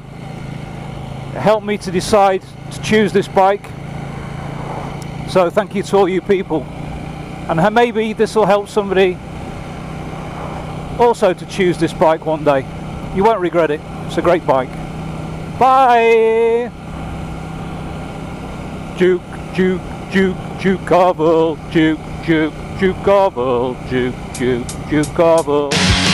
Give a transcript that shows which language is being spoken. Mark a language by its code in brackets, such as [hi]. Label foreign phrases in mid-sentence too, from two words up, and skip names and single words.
[en] It helped me to decide to choose this bike. So thank you to all you people. And maybe this will help somebody also to choose this bike one day. You won't regret it. It's a great bike. Bye! Duke, Duke, Duke, Duke Scalpel, Duke, Duke, Duke Scalpel, Duke, Duke, Duke Scalpel.